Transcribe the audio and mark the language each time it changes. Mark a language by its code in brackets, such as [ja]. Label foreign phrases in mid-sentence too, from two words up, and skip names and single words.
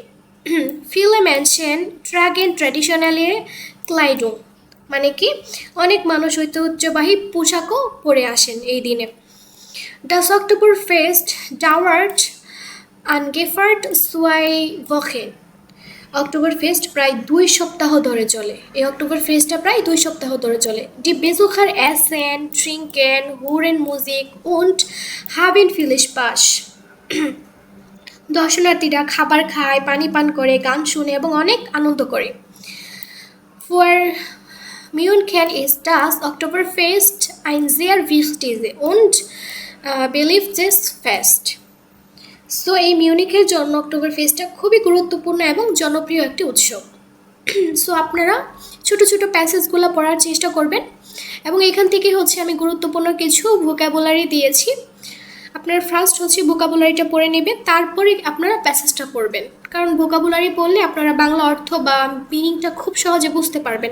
[de] Viele Menschen tragen traditionelle Kleidung [bn] মানে কি অনেক মানুষ ঐতিহ্যবাহী পোশাকও পরে আসেন এই দিনে। [de] Das Oktoberfest dauert ungefähr 2 Wochen. [bn] অক্টোবর ফেস্ট প্রায় 2 সপ্তাহ ধরে চলে। এই অক্টোবর ফেস্টটা প্রায় 2 সপ্তাহ ধরে চলে। [de] Die Besucher essen, trinken, hören Musik und haben viel Spaß. [bn] দর্শনার্থীরা খাবার খায়, পানি পান করে, গান শুনে এবং অনেক আনন্দ করে। [de] For München ist das Oktoberfest ein sehr wichtiges und beliebtes Fest. [bn] সো এই মিউনিকের জন্য অক্টোবর ফেস্টটা খুবই গুরুত্বপূর্ণ এবং জনপ্রিয় একটি উৎসব। সো আপনারা ছোট ছোট প্যাসেজগুলো পড়ার চেষ্টা করবেন এবং এখান থেকে হচ্ছে আমি গুরুত্বপূর্ণ কিছু ভোকাবুলারি দিয়েছি। আপনার ফার্স্ট হচ্ছে ভোকাবুলারিটা পড়ে নেবেন, তারপরে আপনারা প্যাসেজটা পড়বেন, কারণ ভোকাবুলারি পড়লে আপনারা বাংলা অর্থ বা মিনিংটা খুব সহজে বুঝতে পারবেন।